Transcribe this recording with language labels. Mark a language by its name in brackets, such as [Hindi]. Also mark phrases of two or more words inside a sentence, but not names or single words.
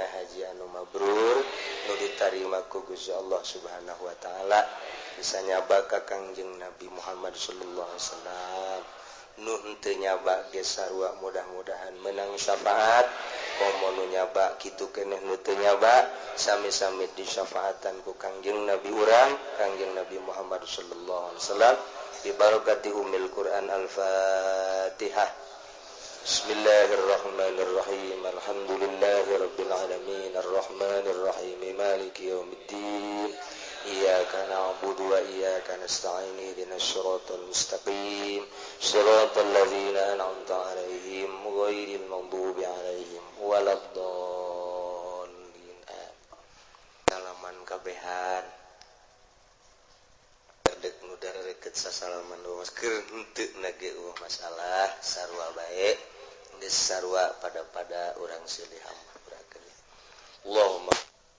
[Sundanese] haji anu mabrur nu ditarima ku Gusti Allah [Arabic] سبحانه وتعالى [Sundanese] bisa nyaba ka Kangjeng Nabi Muhammad [Arabic] صلى الله عليه وسلم [Sundanese] nu henteu nyaba ge sarua mudah-mudahan menang syafaat komo nu nyaba kitu keneh nu teu nyaba sami-sami disyafaatan ku Kangjeng Nabi urang Kangjeng Nabi Muhammad [Arabic] صلى الله عليه وسلم ببركة أم القرآن الفاتحة. بسم الله الرحمن الرحيم. الحمد لله رب العالمين الرحمن الرحيم مالك يوم الدين. إياك نعبد وإياك نستعين اهدنا الصراط المستقيم صراط الذين أنعمت عليهم غير المغضوب عليهم ولا الضالين. [Sundanese] Salaman kabehan dek nu dareukeut sasalaman doa keur henteu na ge masalah sarua bae geus sarua pada urang silih hampurakeun. [Arabic] Allahumma